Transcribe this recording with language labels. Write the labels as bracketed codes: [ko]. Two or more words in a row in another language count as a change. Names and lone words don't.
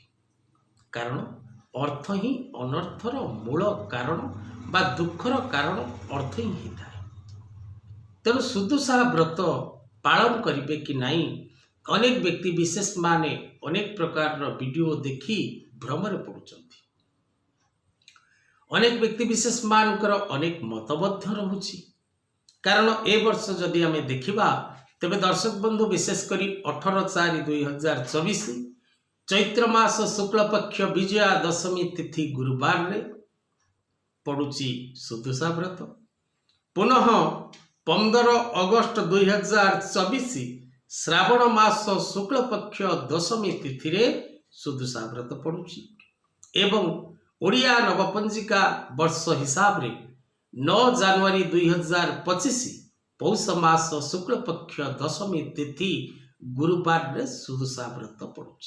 [or] କାରଣ ଅର୍ଥ ହିଁ ଅନର୍ଥର ମୂଳ କାରଣ ବା ଦୁଃଖର କାରଣ ଅର୍ଥ ହିଁ ଥାଏ। ତେଣୁ ସୁଦଶା ବ୍ରତ ପାଳନ କରିବେ କି ନାହିଁ ଅନେକ ବ୍ୟକ୍ତି ବିଶେଷ ମାନେ ଅନେକ ପ୍ରକାର ଭିଡ଼ିଓ ଦେଖି ଭ୍ରମରେ ପଡ଼ୁଛନ୍ତି। ଅନେକ ବ୍ୟକ୍ତି ବିଶେଷ ମାନଙ୍କର ଅନେକ ମତବଦ୍ଧ ରହୁଛି। କାରଣ ଏ ବର୍ଷ ଯଦି ଆମେ ଦେଖିବା ତେବେ ଦର୍ଶକ ବନ୍ଧୁ ବିଶେଷକରି 18/4/2024 ଚୈତ୍ର ମାସ ଶୁକ୍ଳ ପକ୍ଷ ବିଜୟା ଦଶମୀ ତିଥି ଗୁରୁବାର ରେ ପଡ଼ୁଛି ସୁଦଶା ବ୍ରତ। ପୁନଃ 15 ଅଗଷ୍ଟ 2024 ଶ୍ରାବଣ ମାସ ଶୁକ୍ଳ ପକ୍ଷ ଦଶମୀ ତିଥି ରେ ସୁଦଶା ବ୍ରତ ପଡ଼ୁଛି ଏବଂ ଓଡ଼ିଆ ନବପଞ୍ଜିକା ବର୍ଷ ହିସାବ ରେ 9 ଜାନୁଆରୀ 2025 ପୌଷ ମାସ ଶୁକ୍ଳ ପକ୍ଷ ଦଶମୀ ତିଥି ଗୁରୁବାର ରେ ସୁଦଶା ବ୍ରତ ପଡ଼ୁଛି।